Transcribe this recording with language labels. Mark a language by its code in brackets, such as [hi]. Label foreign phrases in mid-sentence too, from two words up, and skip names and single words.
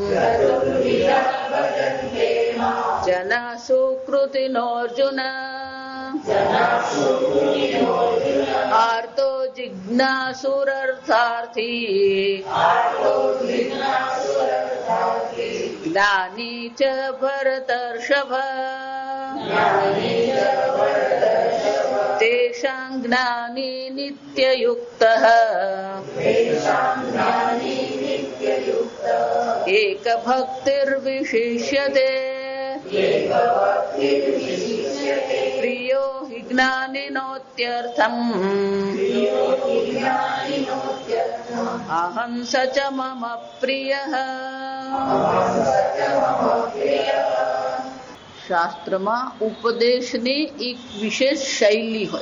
[sa] जना सुकृतिनोऽर्जुन आर्तो जिज्ञासुरर्थार्थी ज्ञानी च भरतर्षभ तेषां ज्ञानी नित्ययुक्तः एक भक्तिर्विशिष्यते प्रियो हि ज्ञानिनोत्यर्थम अहं स च मम प्रियः. [gu] શાસ્ત્રમાં ઉપદેશની એક વિશેષ શૈલી હોય.